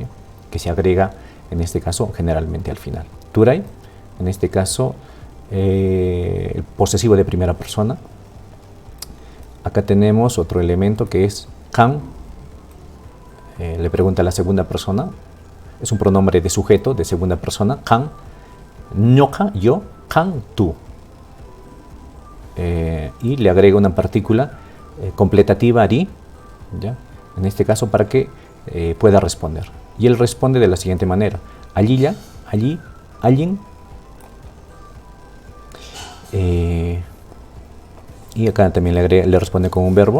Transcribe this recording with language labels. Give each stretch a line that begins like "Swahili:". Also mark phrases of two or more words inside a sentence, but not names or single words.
Spanish: Que se agrega en este caso generalmente al final. Turay, en este caso el posesivo de primera persona. Acá tenemos otro elemento que es kan. Le pregunta a la segunda persona, es un pronombre de sujeto de segunda persona,
Quechua: kan, ñoka, yo, kan,
Spanish: tú. Y le agrega una partícula completativa, ri, ¿ya? En este caso para que pueda responder. Y él responde de la siguiente manera: allí, allí, alguien. Y acá también le responde con un verbo.